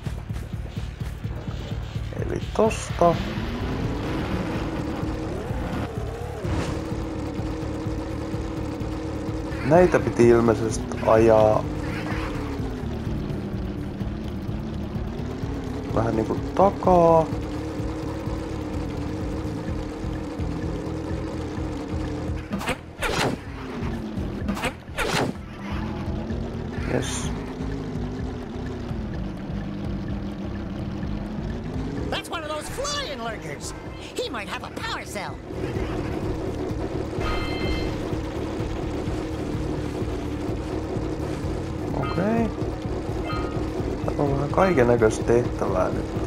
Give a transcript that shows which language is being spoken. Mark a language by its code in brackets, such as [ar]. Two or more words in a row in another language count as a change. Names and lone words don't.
[fi] Eli tosta. Näitä piti ilmeisesti ajaa vähän niinku takaa. [en] Yes. That's one of those flying lurkers. He might have a power cell. [fi] Okei. Täällä on vähän kaikennäköistä tehtävää nyt.